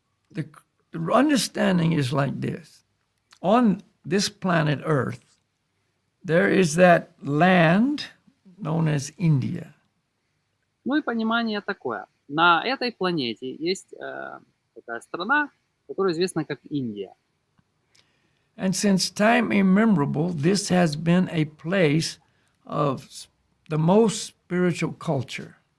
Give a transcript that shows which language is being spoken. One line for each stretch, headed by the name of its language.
English: The understanding is like this. On this planet Earth, there is that land known as India.
Russian: Ну и понимание такое. На этой планете есть такая страна, которая известна как Индия.
English: And since time immemorable, this has been a place of the most spiritual culture.